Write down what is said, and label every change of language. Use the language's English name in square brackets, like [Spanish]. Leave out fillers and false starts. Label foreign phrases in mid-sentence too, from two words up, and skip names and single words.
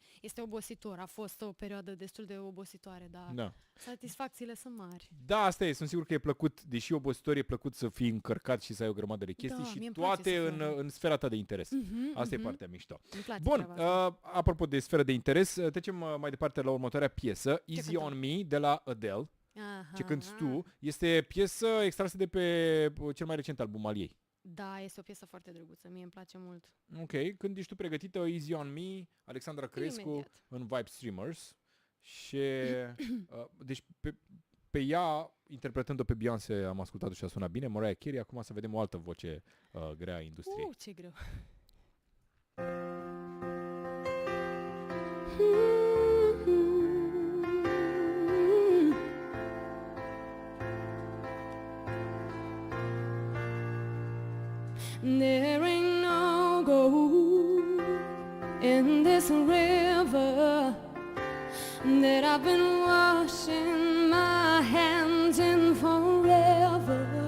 [Romanian] Este obositor, a fost o perioadă destul de obositoare, dar Da. satisfacțiile sunt mari. Da, asta e. Sunt sigur că e plăcut, deși obositor, e plăcut să fii încărcat și să ai o grămadă de chestii Da, și mie îmi place toate să fiu în sfera ta de interes. Asta e mhm. partea mișto. Îmi place Bun, treaba asta. apropo de sferă de interes, trecem mai departe la următoarea piesă, Easy cântăm? on Me, de la Adele, Aha. ce cânti tu. Este piesă extrasă de pe cel mai recent album al ei. Da, este o piesă foarte drăguță, mie îmi place mult. Ok, când ești tu pregătită, Easy on Me, Alexandra Crescu Imediat. în Vibe Streamers. Și, deci pe ea, interpretând-o pe Beyoncé, am ascultat-o și a sunat bine, Mariah Carey, acum să vedem o altă voce grea a industriei. Ce greu. [English] There ain't no gold in this river that I've been washing my hands in forever.